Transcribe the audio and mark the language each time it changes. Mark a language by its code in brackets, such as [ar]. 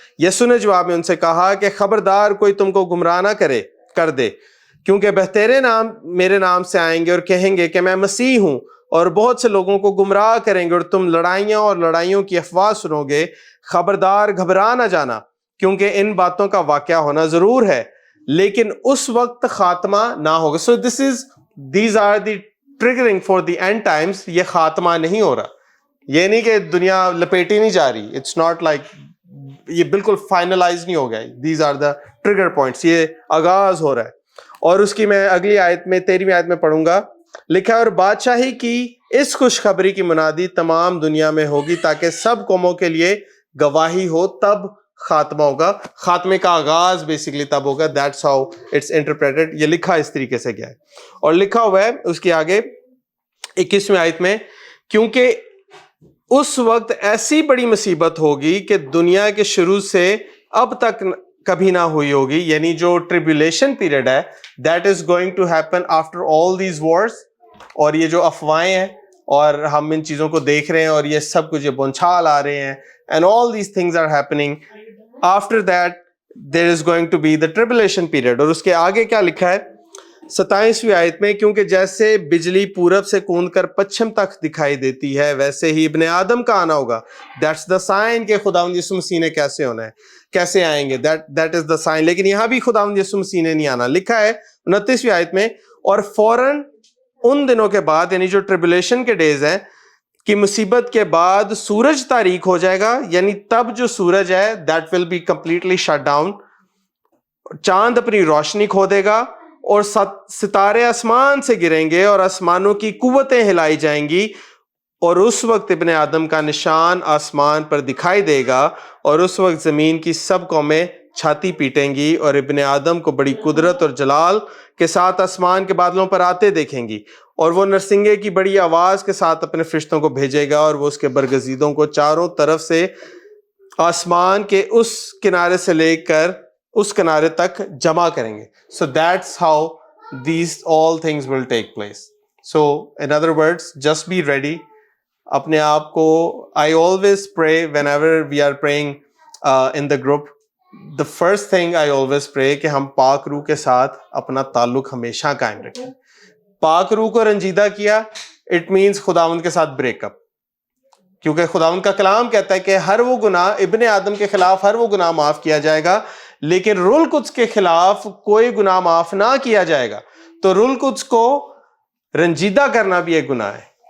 [ur] یسوع نے جواب میں ان سے کہا کہ خبردار کوئی تم کو گمراہ نہ کر دے, کیونکہ بہتیرے نام میرے نام سے آئیں گے اور کہیں گے کہ میں مسیح ہوں, اور بہت سے لوگوں کو گمراہ کریں گے, اور تم لڑائیوں کی افواہ سنو گے. خبردار گھبرا نہ جانا, کیونکہ ان باتوں کا واقعہ ہونا ضرور ہے, لیکن اس وقت خاتمہ نہ ہوگا. [en] So these are the triggering for the end times. [ur] یہ خاتمہ نہیں ہو رہا, یہ نہیں کہ دنیا لپیٹی نہیں جا رہی, [en] it's not like [ur] یہ بالکل فائنلائز نہیں ہو گیا. [en] These are the trigger points. [ur] یہ آغاز ہو رہا ہے. اور اس کی میں اگلی آیت میں 13ویں آیت میں پڑھوں گا. لکھا ہے, اور بادشاہی کی اس خوشخبری کی منادی تمام دنیا میں ہوگی تاکہ سب قوموں کے لیے گواہی ہو, تب خاتمہ ہوگا. خاتمے کا آغاز بیسیکلی تب ہوگا. [en] That's how it's interpreted. [ur] یہ لکھا اس طریقے سے گیا ہے. اور لکھا ہوا ہے اس کی آگے 21ویں آیت میں, کیونکہ اس وقت ایسی بڑی مصیبت ہوگی کہ دنیا کے شروع سے اب تک کبھی نہ ہوئی ہوگی. یعنی جو ٹریبولیشن پیریڈ ہے, [en] that is going to happen after all these wars. [ur] اور یہ جو افواہیں ہیں اور ہم ان چیزوں کو دیکھ رہے ہیں, اور یہ سب کچھ, یہ بونچھال آ رہے ہیں, [en] and all these things are happening. After that there is going to be the tribulation period. [ur] اور اس کے آگے کیا لکھا ہے 27ویں آیت میں, کیونکہ جیسے بجلی پورب سے کوند کر پچھم تک دکھائی دیتی ہے ویسے ہی ابن آدم کا آنا ہوگا. [en] That's the sign [ur] کہ خداوند یسوع مسیح نے کیسے ہونا ہے, کیسے آئیں گے. [en] That is the sign. [ur] لیکن یہاں بھی خداوند یسوع مسیح نے نہیں آنا. لکھا ہے 29ویں آیت میں, اور فوراً ان دنوں کے بعد, یعنی جو ٹریبولیشن کے ڈیز ہیں, کی مصیبت کے بعد سورج تاریک ہو جائے گا. یعنی تب جو سورج ہے [en] that will be completely shut down. [ur] چاند اپنی روشنی کھو دے گا, اور ستارے آسمان سے گریں گے, اور آسمانوں کی قوتیں ہلائی جائیں گی. اور اس وقت ابن آدم کا نشان آسمان پر دکھائی دے گا, اور اس وقت زمین کی سب قومیں چھاتی پیٹیں گی, اور ابن آدم کو بڑی قدرت اور جلال کے ساتھ آسمان کے بادلوں پر آتے دیکھیں گی. اور وہ نرسنگے کی بڑی آواز کے ساتھ اپنے فرشتوں کو بھیجے گا, اور وہ اس کے برگزیدوں کو چاروں طرف سے آسمان کے اس کنارے سے لے کر اس کنارے تک جمع کریں گے. [en] So that's how these all things will take place. So in other words, just be ready. [ur] اپنے آپ کو, [en] I always pray whenever we are praying in the group, the first thing I always pray [ur] کہ ہم پاک روح کے ساتھ اپنا تعلق ہمیشہ قائم رکھیں. پاک روح کو رنجیدہ کیا, [en] it means [ur] خداوند کے ساتھ بریک اپ. کیونکہ خداوند کا کلام کہتا ہے کہ ہر وہ گناہ، ابن آدم کے خلاف ہر وہ گناہ معاف کیا جائے گا، لیکن روح القدس کے خلاف کوئی گناہ معاف نہ کیا جائے گا. تو روح القدس کو رنجیدہ کرنا بھی ایک گناہ ہے.